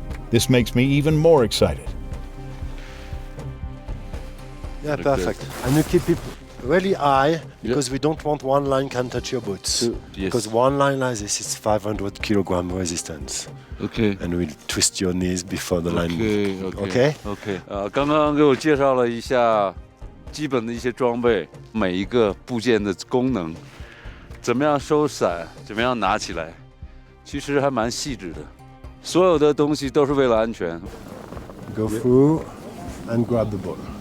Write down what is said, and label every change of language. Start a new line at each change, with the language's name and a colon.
English: This makes me even more excited. Yeah, perfect. And you keep it really high because we don't want one line can touch your boots. Because one line like this is 500 kilogram resistance. Okay. And we'll twist your knees before the line. Okay.
Chinese: 刚刚给我介绍了一下基本的一些装备，每一个部件的功能，怎么样收伞，怎么样拿起来，其实还蛮细致的。所有的东西都是为了安全。
English: Go through and grab the ball.